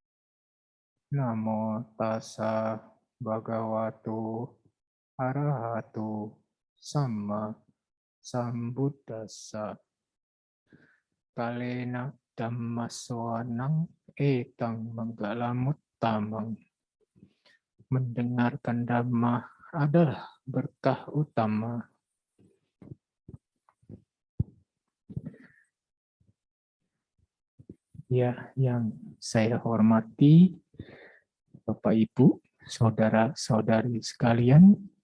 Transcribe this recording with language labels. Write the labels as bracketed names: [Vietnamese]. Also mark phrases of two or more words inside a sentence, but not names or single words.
[Pali] Namo tassa bhagavato arahato sama sambuddhassa. Kalena dhammaswanang etang manggalamuttamang. [Indonesian] Mendengarkan dhamma adalah berkah utama. Ya, yang saya hormati Bapak Ibu, saudara-saudari sekalian,